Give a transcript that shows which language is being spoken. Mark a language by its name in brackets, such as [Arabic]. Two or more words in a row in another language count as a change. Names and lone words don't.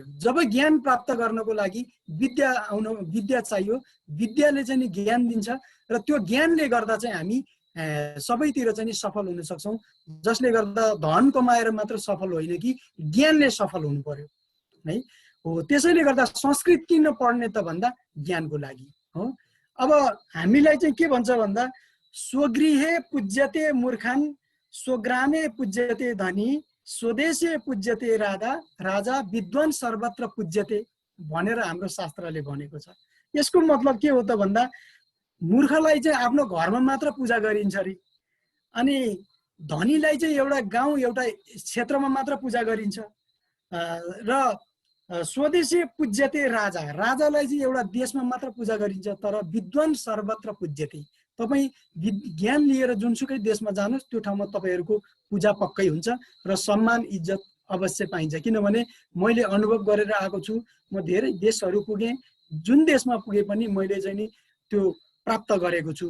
[Nepali] जब ज्ञान प्राप्त गर्नको लागि विद्या चाहियो, विद्याले चाहिँ नि ज्ञान दिन्छ र त्यो ज्ञानले गर्दा चाहिँ हामी सबैतिर चाहिँ नि सफल हुन सक्छौँ। जसले गर्दा धन कमाएर मात्र सफल होइन कि ज्ञानले सफल हुनु पर्यो है। हो त्यसैले गर्दा संस्कृत किन पढ्ने त भन्दा ज्ञानको लागि हो। अब हामीलाई चाहिँ के भन्छ भन्दा [Sanskrit] स्वगृहे पूज्यते मूर्खान् स्वग्रामे पूज्यते धनी स्वदेशे पूज्यते राजा विद्वान सर्वत्र पूज्यते [Nepali] भनेर हाम्रो शास्त्रले भनेको छ। यसको मतलब के हो त भन्दा मूर्खलाई चाहिँ आफ्नो घरमा मात्र पूजा गरिन्छ अरे, अनि धनीलाई चाहिँ एउटा गाउँ एउटा क्षेत्रमा मात्र पूजा गरिन्छ र [Sanskrit] स्वदेशी पूज्यते [Nepali] राजालाई चाहिँ एउटा देशमा मात्र पूजा गरिन्छ। [Sanskrit] तर विद्वान सर्वत्र पूज्यते, [Nepali] तपाईँ ज्ञान लिएर जुनसुकै देशमा जानुहोस् त्यो ठाउँमा तपाईँहरूको पूजा पक्कै हुन्छ र सम्मान इज्जत अवश्य पाइन्छ। किनभने मैले अनुभव गरेर आएको छु, म धेरै देशहरू पुगेँ, जुन देशमा पुगे पनि मैले चाहिँ नि त्यो प्राप्त गरेको छु।